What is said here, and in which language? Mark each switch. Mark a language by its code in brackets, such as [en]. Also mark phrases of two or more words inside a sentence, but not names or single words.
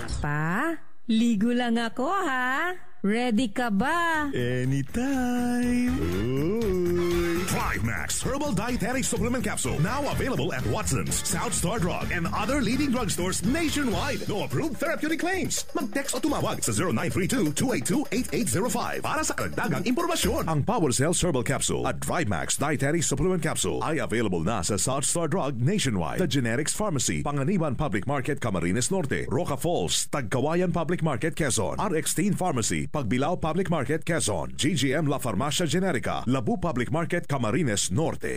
[tl] Pa, ligo lang ako ha. Ready ka ba? [en] Anytime. Drive Max Herbal Dietary Supplement Capsule. Now available at Watson's, South Star Drug, and other leading drugstores nationwide. No approved therapeutic claims. [tl] Mag-text o tumawag sa 0932-282-8805 para sa karagdagang impormasyon. Ang Power Cells Herbal Capsule at Drive Max Dietary Supplement Capsule ay available na sa South Star Drug nationwide, The Generics Pharmacy, Panganiban Public Market, Camarines Norte, Roca Falls, Tagkawayan Public Market, Quezon, RX-Teen Pharmacy, Pagbilao Public Market, Quezon, GGM La Farmacia Generica, Labu Public Market, Camarines Norte.